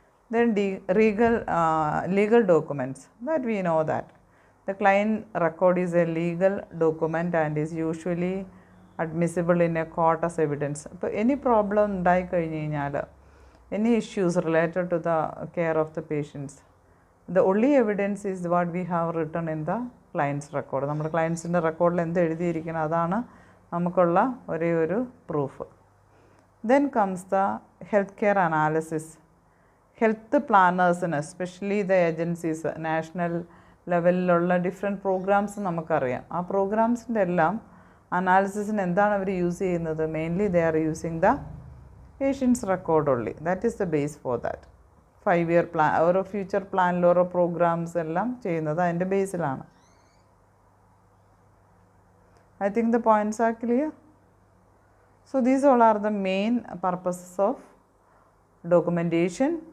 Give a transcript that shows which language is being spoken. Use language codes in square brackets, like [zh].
[en] Then legal documents, that we know that the client record is a legal document and is usually admissible in a court as evidence. അപ്പോൾ any problem [ml] ഉണ്ടായി കഴിഞ്ഞ് കഴിഞ്ഞാൽ, [en] any issues related to the care of the patients, the only evidence is what we have written in the client's record. [ml] നമ്മുടെ ക്ലയൻസിൻ്റെ റെക്കോർഡിൽ എന്ത് എഴുതിയിരിക്കണം അതാണ് നമുക്കുള്ള ഒരേ ഒരു proof. [en] Then comes the healthcare analysis. [ml] Health പ്ലാനേഴ്സിന്, [en] especially the agencies, [ml] national ലെവലിലുള്ള different programmes നമുക്കറിയാം. ആ പ്രോഗ്രാംസിൻ്റെ എല്ലാം അനാലിസിസിന് എന്താണ് അവർ യൂസ് ചെയ്യുന്നത്? [en] Mainly they are using the patients record only. That is the base for that. [ml] 5 year plan, ഓരോ ഫ്യൂച്ചർ പ്ലാനിൽ ഓരോ programmes എല്ലാം ചെയ്യുന്നത് അതിൻ്റെ ബേസിലാണ്. [en] I think the points are clear. So these all are the main purposes of documentation.